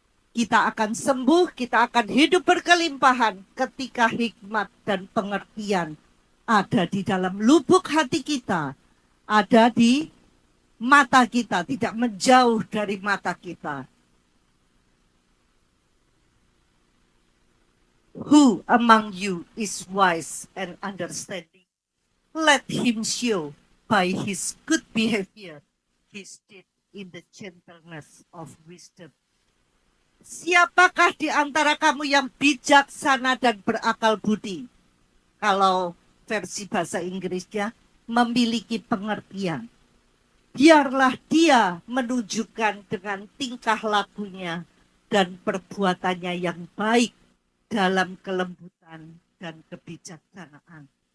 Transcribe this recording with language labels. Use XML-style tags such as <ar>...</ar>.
<id>Kita akan sembuh, kita akan hidup berkelimpahan ketika hikmat dan pengertian ada di dalam lubuk hati kita, ada di mata kita, tidak menjauh dari mata kita.</id> <en>Who among you is wise and understanding? Let him show by his good behavior his deed in the gentleness of wisdom.</en> <id>Siapakah di antara kamu yang bijaksana dan berakal budi? Kalau versi bahasa Inggrisnya, memiliki pengertian. Biarlah dia menunjukkan dengan tingkah lakunya dan perbuatannya yang baik dalam kelembutan dan kebijaksanaan.</id>